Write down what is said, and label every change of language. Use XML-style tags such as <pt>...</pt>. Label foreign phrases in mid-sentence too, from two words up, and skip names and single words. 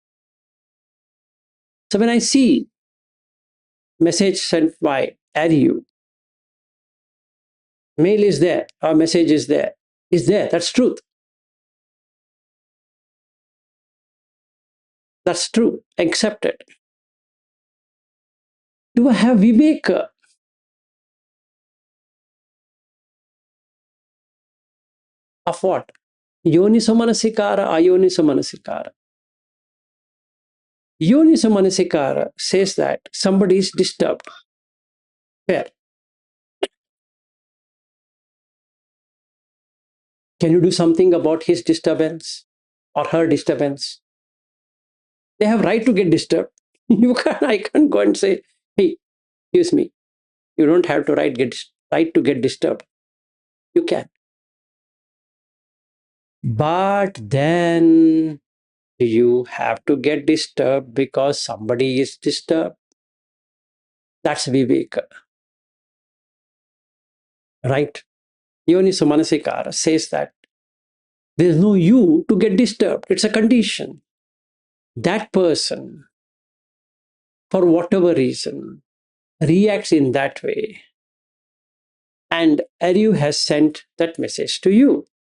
<en>So when I see message sent by Aryu, mail is there, or message is there, that's truth. That's true, accept it. Do I have viveka? Of what?</en> <pi>Yoniso manasikara, ayoniso manasikara. Yoniso manasikara</pi> <en>says that somebody is disturbed. Where? Can you do something about his disturbance or her disturbance? They have right to get disturbed. I can't go and say, hey, excuse me, you don't have to right to get disturbed. You can. But then you have to get disturbed because somebody is disturbed. That's viveka. Right?</en> <pi>Yoniso manasikara</pi> <en>says that there's no you to get disturbed. It's a condition. That person, for whatever reason, reacts in that way. And Aryu has sent that message to you.</en>